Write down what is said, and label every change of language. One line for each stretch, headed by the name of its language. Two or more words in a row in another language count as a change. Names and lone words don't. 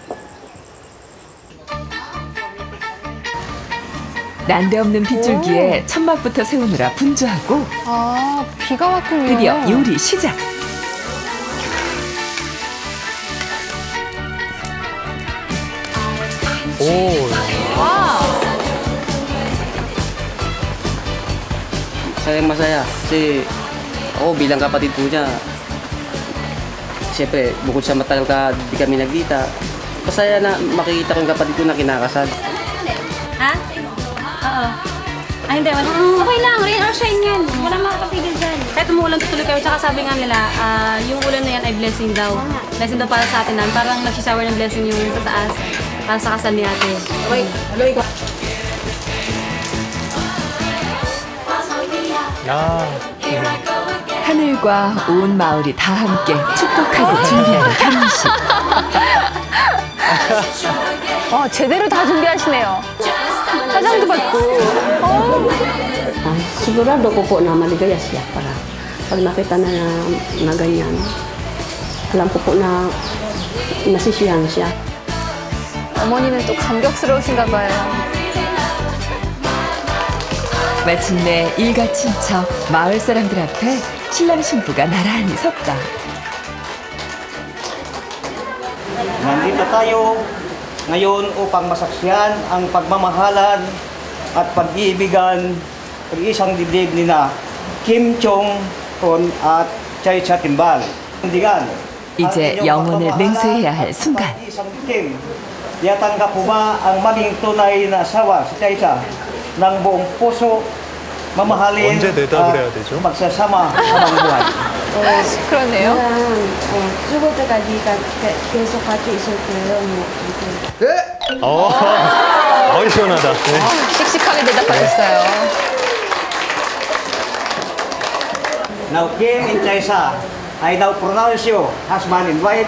Korean: 난데없는 빗줄기에 천막부터 세우느라 분주하고 아, 비가 왔군요. 드디어 요리 시작. 오,
Filipino: Sayang masaya kasi ako bilang kapatid po niya, siyempre bukod sa matagal ka di kami nagkita, masaya na makikita ko yung kapatid ko na kinakasal. Ha? Oo. Ay, hindi. Wala. Okay lang.
English: Rain or shine
Filipino: yan. Wala makakapigil dyan. Kahit umuulan, tutuloy kayo. Tsaka sabi nga nila, yung ulan na yan ay blessing daw. Blessing daw para sa atin. Parang nagsishower ng blessing yung sa taas. Para sa kasal ni ate. Okay.
Korean: 아, 하늘과 온 마을이 다 함께 축복하고 준비하는 결혼식. 제대로 다 준비하시네요. 화장도 받고.
Filipino: Sigurado ko po na maligaya siya para pag nakita na ganyan, alam ko po na nasisiyahan siya.
Korean: 어머니는 또 감격스러우신가 봐요. 마침내 일가 친척 마을 사람들 앞에 신랑 신부가 나란히 섰다.
Filipino: Nandito tayo ngayon upang masaksiyan ang pagmamahalan at pag-iibigan ng isang dibdib nina Kim Jong-un at Chai Cha-timbal.
Korean: 이제 영혼을 맹세해야 할 순간.
Filipino: Kim, yatanggap mo ba ang maging tunay na asawa si Chai Cha ng buong puso, mamahalin
Korean: 언제 대답을 해야 되죠?
Filipino: magsasama habang buhay?
Korean: 그러네요. 죽을 때까지 계속 같이 있을 거예요. 시원하다. 네. 씩씩하게 대답하셨어요.
English: Now, Kim and Chaisa, I now pronounce you husband and wife.